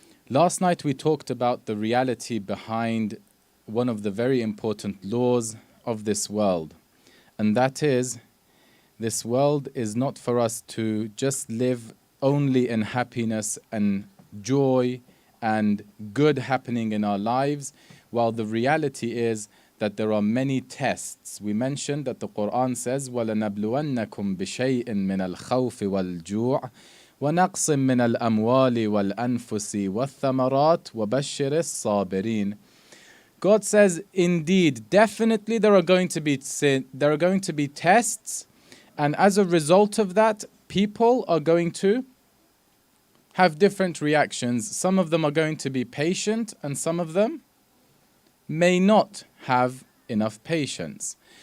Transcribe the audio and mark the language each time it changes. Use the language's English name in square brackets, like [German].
[English] Last night, we talked about the reality behind one of the very important laws of this world, and that is, this world is not for us to just live only in happiness and joy and good happening in our lives, while the reality is that there are many tests. We mentioned that the Quran says, [Arabic] وَلَنَبْلُوَنَّكُمْ بِشَيْءٍ مِّنَ الْخَوْفِ وَالْجُوعِ وَنَقْصٍ مِّنَ الْأَمْوَالِ وَالْأَنفُسِ وَالثَّمَرَاتِ وَبَشِّرِ الصَّابِرِينَ. [English] God says, indeed, definitely there are going to be tests. And as a result of that, people are going to have different reactions. Some of them are going to be patient, and some of them may not have enough patience.